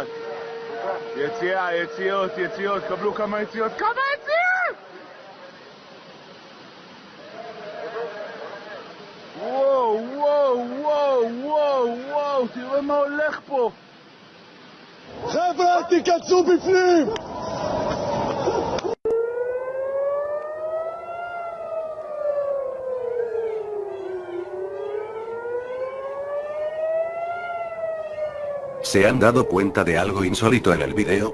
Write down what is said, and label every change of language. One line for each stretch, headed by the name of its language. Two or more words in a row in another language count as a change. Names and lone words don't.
Hebrew: יציאה, יציאות, קבלו כמה יציאות. כמה יציאות! וואו, תראה מה הולך פה. חבר'ה, תיכנסו בפנים!
Spanish: ¿Se han dado cuenta de algo insólito en el video?